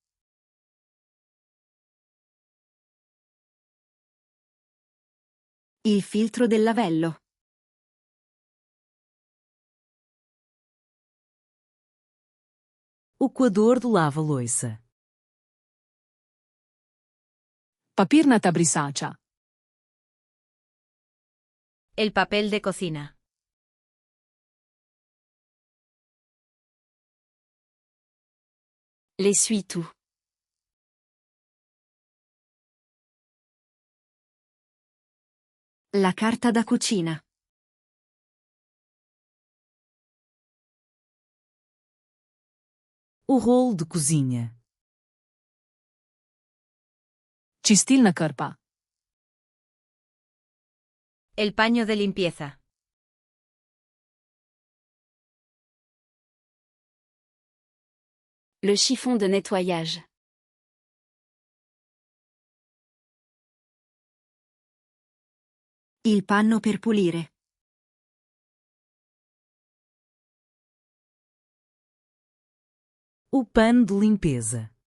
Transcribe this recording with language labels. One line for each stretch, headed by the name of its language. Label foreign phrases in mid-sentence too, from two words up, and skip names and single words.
Italian: Il filtro del lavello.
Portuguese: O coador do lava-louça.
Croatian: Papirnata brisača.
Spanish: El papel de cocina.
French: L'essuie-tout.
Italian: La carta da cucina.
Portuguese: O rolo de cozinha.
Slovenian: Čistilna krpa.
Spanish: El paño de limpieza.
French: Le chiffon de nettoyage.
Italian: Il panno per pulire.
Portuguese: O pano de limpeza.